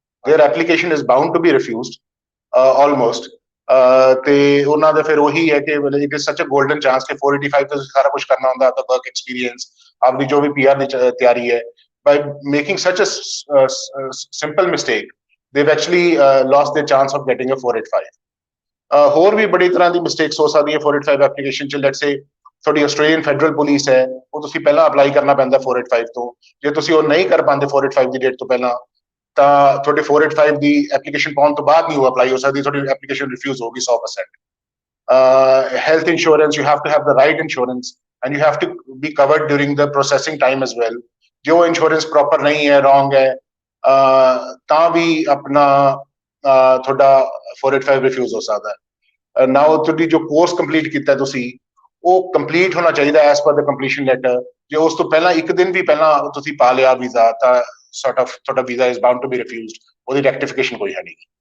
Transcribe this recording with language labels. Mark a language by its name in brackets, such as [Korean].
[English] Their application is bound to be refused almost [Punjabi] ਤੇ ਉਹਨਾਂ ਦਾ ਫਿਰ ਉਹੀ ਹੈ ਕਿ [English] it is such a golden chance [Punjabi] ਕਿ 485 ਤੋਂ ਸਾਰਾ ਕੁਝ ਕਰਨਾ ਹੁੰਦਾ ਤਾਂ ਵਰਕ ਐਕਸਪੀਰੀਅੰਸ ਆਪਣੀ ਜੋ ਵੀ PR ਦੀ ਤਿਆਰੀ ਹੈ [English] by making such a simple mistake they've actually lost their chance of getting a 485 [Punjabi] ਹੋਰ ਵੀ ਬੜੀ ਤਰ੍ਹਾਂ ਦੀ ਮਿਸਟੇਕਸ ਹੋ ਸਕਦੀਆਂ 485 ਐਪਲੀਕੇਸ਼ਨ ਚ ਲੈਟਸ ਸੇ ਤੁਹਾਡੀ ਆਸਟ੍ਰੇਲੀਅਨ ਫੈਡਰਲ ਪੁਲਿਸ ਹੈ, ਉਹ ਤੁਸੀਂ ਪਹਿਲਾਂ ਅਪਲਾਈ ਕਰਨਾ ਪੈਂਦਾ 485 ਤੋਂ। ਜੇ ਤੁਸੀਂ ਉਹ ਨਹੀਂ ਕਰ ਪਾਉਂਦੇ 485 ਦੀ ਡੇਟ ਤੋਂ ਪਹਿਲਾਂ, ਤਾਂ ਤੁਹਾਡੇ 485 ਦੀ ਐਪਲੀਕੇਸ਼ਨ ਪਾਉਣ ਤੋਂ ਬਾਅਦ ਨਹੀਂ ਉਹ ਅਪਲਾਈ ਹੋ ਸਕਦੀ, ਤੁਹਾਡੀ ਐਪਲੀਕੇਸ਼ਨ ਰਿਫਿਊਜ਼ ਹੋਗੀ 100%। [English] Health insurance, you have to have the right insurance and you have to be covered during the processing time as well. [Hindi] जो insurance proper नहीं है, wrong है, [Punjabi] ਤਾਂ ਵੀ ਆਪਣਾ ਤੁਹਾਡਾ 485 ਰਿਫਿਊਜ਼ ਹੋ ਸਕਦਾ ਹੈ। ਨਾਓ ਤੁਹਾਡੀ ਜੋ ਕੋਰਸ ਕੰਪਲੀਟ ਕੀਤਾ ਤੁਸੀਂ, ਉਹ ਕੰਪਲੀਟ ਹੋਣਾ ਚਾਹੀਦਾ [English] As per the completion letter. [Punjabi] ਜੇ ਉਸ ਤੋਂ ਪਹਿਲਾਂ ਇੱਕ ਦਿਨ ਵੀ ਪਹਿਲਾਂ ਤੁਸੀਂ ਪਾ ਲਿਆ ਵੀਜ਼ਾ, ਤਾਂ ਸੌਰਟ ਆਫ ਤੁਹਾਡਾ visa [English] is bound to be refused, [Punjabi] ਉਹਦੀ ਰੈਕਟੀਫਿਕੇਸ਼ਨ ਕੋਈ ਹੈ ਨਹੀਂ।